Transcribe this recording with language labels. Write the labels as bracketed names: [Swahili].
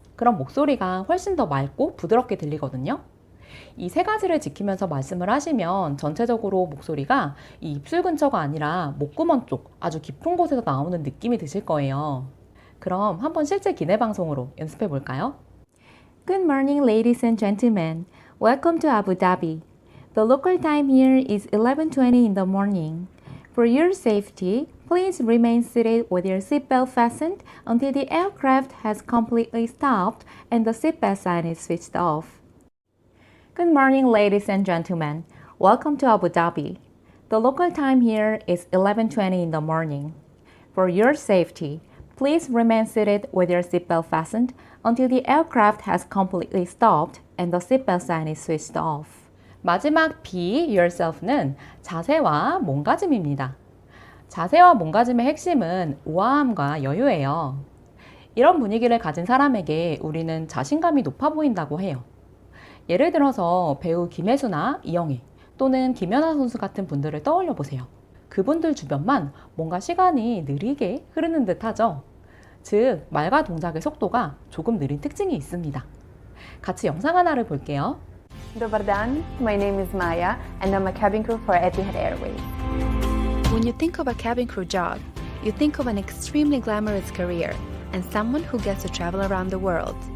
[Korean] 그럼 목소리가 훨씬 더 맑고 부드럽게 들리거든요. 이 세 가지를 지키면서 말씀을 하시면 전체적으로 목소리가 이 입술 근처가 아니라 목구멍 쪽 아주 깊은 곳에서 나오는 느낌이 드실 거예요. 그럼 한번 실제 기내 방송으로 연습해 볼까요? [English] Good morning, ladies and gentlemen. Welcome to Abu Dhabi. The local time here is 11:20 in the morning. For your safety, please remain seated with your seatbelt fastened until the aircraft has completely stopped and the seatbelt sign is switched off. Good morning, ladies and gentlemen. Welcome to Abu Dhabi. The local time here is 11:20 in the morning. For your safety, please remain seated with your seatbelt fastened until the aircraft has completely stopped and the seatbelt sign is switched off. [Korean] 마지막 Be Yourself는 자세와 몸가짐입니다. 자세와 몸가짐의 핵심은 우아함과 여유예요. 이런 분위기를 가진 사람에게 우리는 자신감이 높아 보인다고 해요. 예를 들어서 배우 김혜수나 이영애 또는 김연아 선수 같은 분들을 떠올려 보세요. 그분들 주변만 뭔가 시간이 느리게 흐르는 듯 하죠. 즉, 말과 동작의 속도가 조금 느린 특징이 있습니다. 같이 영상 하나를 볼게요. [Croatian] Dobar dan, [English] my name is Maya and I'm a cabin crew for Etihad Airways. When you think of a cabin crew job, you think of an extremely glamorous career and someone who gets to travel around the world.